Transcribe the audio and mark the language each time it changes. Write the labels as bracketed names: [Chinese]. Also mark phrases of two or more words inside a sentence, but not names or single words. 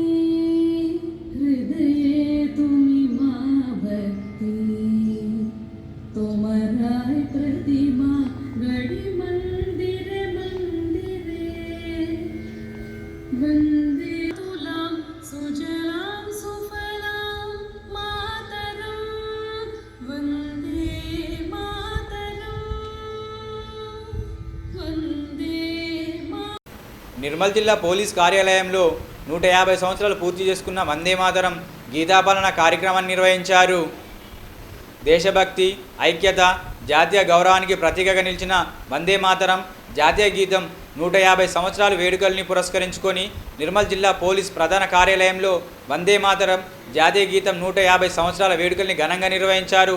[Bangla] হৃদয়ে তুমি মা ভক্তি তোমরায় প্রতিমা গড়ি মন্দিরে বন্দে তুলাং সুজলাং সুফলাং মাতরং বন্দে মাতরং বন্দে [Telugu] నిర్మల్ జిల్లా పోలీస్ కార్యాలయంలో 150 సంవత్సరాలు పూర్తి చేసుకున్న వందే మాతరం గీతాపాలన కార్యక్రమాన్ని నిర్వహించారు. దేశభక్తి, ఐక్యత, జాతీయ గౌరవానికి ప్రతీకగా నిలిచిన వందే మాతరం జాతీయ గీతం 150 సంవత్సరాల వేడుకల్ని పురస్కరించుకొని నిర్మల్ జిల్లా పోలీస్ ప్రధాన కార్యాలయంలో వందే మాతరం జాతీయ గీతం 150 సంవత్సరాల వేడుకల్ని ఘనంగా నిర్వహించారు.